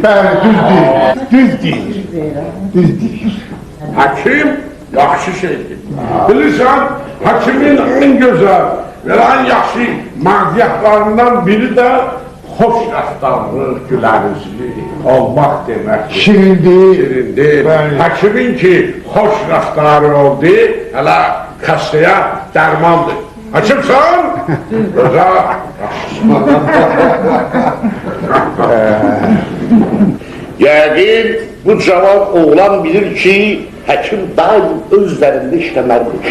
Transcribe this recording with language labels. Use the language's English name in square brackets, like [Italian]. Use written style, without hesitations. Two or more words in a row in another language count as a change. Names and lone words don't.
[Turkish] Düz değil. [Azerbaijani] Hakim yaxşı şeydir. Bilirsən, hakimin [Turkish] en güzel ve en [Azerbaijani] yaxşı maziyyatlarından biri de hoş rəftarlı, [Turkish] güler yüzlü olmak [Azerbaijani] deməkdir. Şirindir. Hakimin ki hoş rəftarı oldu, hələ xəstəyə dərmandır. Hakimsən? Yəqin bu cavan oğlan bilir ki, həkim daim öz üzərində işləməlidir.